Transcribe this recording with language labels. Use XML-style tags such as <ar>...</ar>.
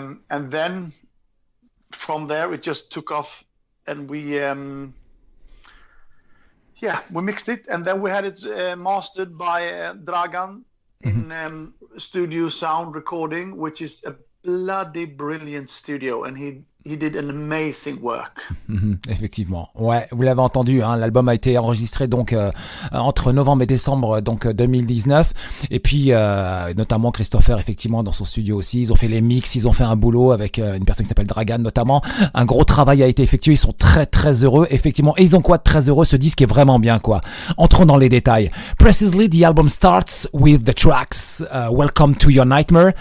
<en>And then from there, it just took off, and we mixed it, and then we had it mastered by Dragan in Studio Sound Recording, which is a bloody brilliant studio, and he did an amazing work.</en> <fr>Effectivement. Ouais, vous l'avez entendu, hein, l'album a été enregistré donc entre novembre et décembre donc 2019, et puis notamment Christoffer effectivement dans son studio aussi, ils ont fait les mix, ils ont fait un boulot avec une personne qui s'appelle Dragan notamment. Un gros travail a été effectué, ils sont très très heureux effectivement, et ils ont quoi de très heureux, ce disque est vraiment bien quoi. Entrons dans les détails.</fr> <en>Precisely, the album starts with the tracks Welcome to Your Nightmare.</en>